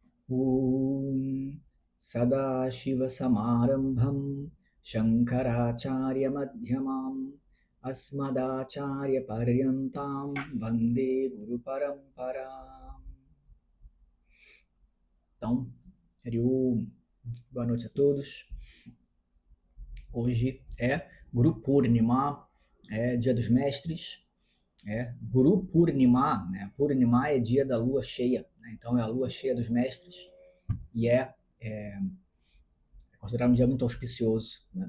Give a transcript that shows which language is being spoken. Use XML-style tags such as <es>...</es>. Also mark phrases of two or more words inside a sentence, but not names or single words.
<sa>Om Sadashivasamarambham Shankaracharya-madhyamam Asmadacharya-paryantam Vande Guru Paramparam.</sa> <pt>Então, Hariom, boa noite a todos. Hoje é Guru Purnima, é Dia dos Mestres, Guru Purnima, né? Purnima é dia da lua cheia, né? Então é a lua cheia dos mestres e é considerado um dia muito auspicioso, né?</pt>